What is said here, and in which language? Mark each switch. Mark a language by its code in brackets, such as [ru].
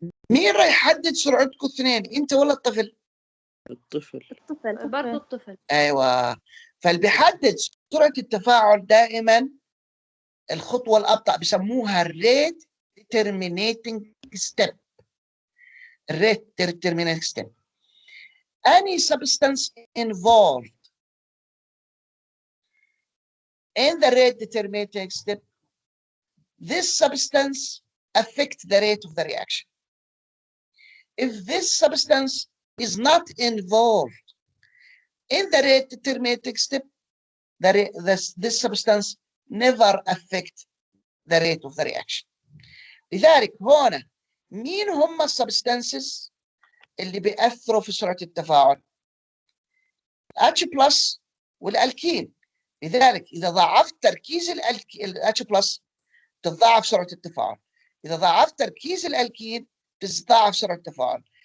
[ar] مين راح يحدد سرعتكم الاثنين، انت ولا الطفل؟ الطفل. برضه الطفل. ايوه، فاللي بيحدد سرعه التفاعل دائما الخطوه الابطا، بسموها الريت determinating step. [en] الريت determinating step. Any substance involved in the rate determinating step, this substance affects the rate of the reaction. If this substance is not involved in the rate determinating step, this substance never affect the rate of the reaction. [ar] لذلك هنا مين هم السبستانسز اللي بيأثروا في سرعة التفاعل؟ H+ والألكين. لذلك إذا ضاعفت تركيز H+ تتضاعف سرعة التفاعل، إذا ضاعفت تركيز الألكين تتضاعف سرعة التفاعل.